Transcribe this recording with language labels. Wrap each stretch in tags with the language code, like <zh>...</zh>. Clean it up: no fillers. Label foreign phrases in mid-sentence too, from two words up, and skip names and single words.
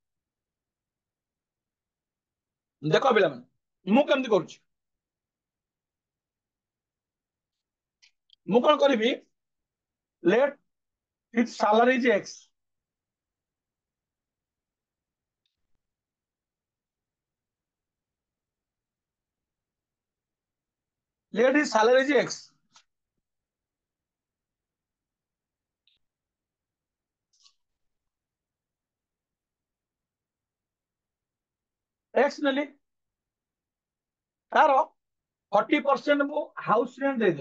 <or>ଦେଖ ପିଲାମାନେ ମୁଁ କେମିତି କରୁଛି। ମୁଁ କଣ କରିବି,</or> <en>ଲେଟ୍ its salary is x, let his salary is x।</en> <or>x ନେଲି, ତାର 40% ମୁଁ</or> <en>house rent</en> <or>ଦେଇଦେବି।</or>